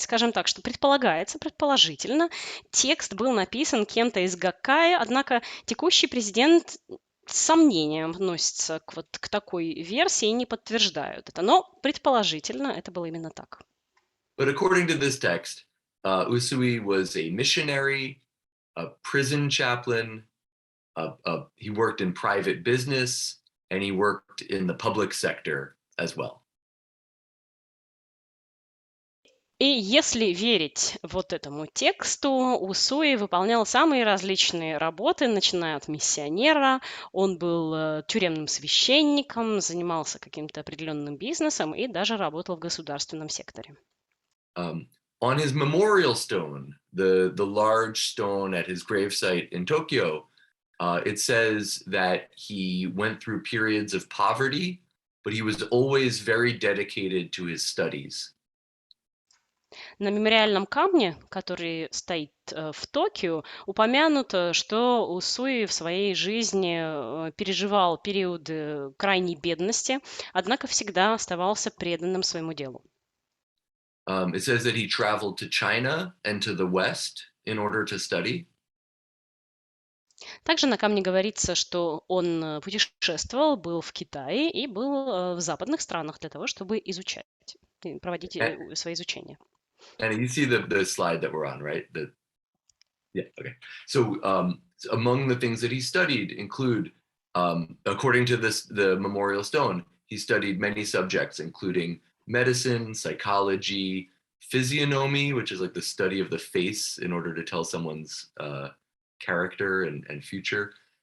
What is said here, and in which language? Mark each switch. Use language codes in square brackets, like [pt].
[ru] Скажем так, что предположительно, текст был написан кем-то из Гаккая, однако текущий президент с сомнением относится к такой версии и не подтверждают это. Но предположительно это было именно так. [en] But according to this text, Usui was a missionary, a prison chaplain, he worked in private business, and he worked in the public sector as well. [ru] И если верить вот этому тексту, Усуи выполнял самые различные работы, начиная от миссионера, он был тюремным священником, занимался каким-то определенным бизнесом и даже работал в государственном секторе. [en] on his memorial stone, the large stone at his gravesite in Tokyo, it says that he went through periods of poverty, but he was always very dedicated to his studies. [ru] На мемориальном камне, который стоит в Токио, упомянуто, что Усуи в своей жизни переживал периоды крайней бедности, однако всегда оставался преданным своему делу. [en] It says that he traveled to China and to the West in order to study. [ru] Также на камне говорится, что он путешествовал, был в Китае и был в западных странах для того, чтобы изучать, проводить свои изучения. [en] And you see the slide that we're on, right? Yeah, okay. So among the things that he studied include, according to the memorial stone, he studied many subjects, including medicine, psychology, physiognomy, which is like the study of the face in order to tell someone's character and future,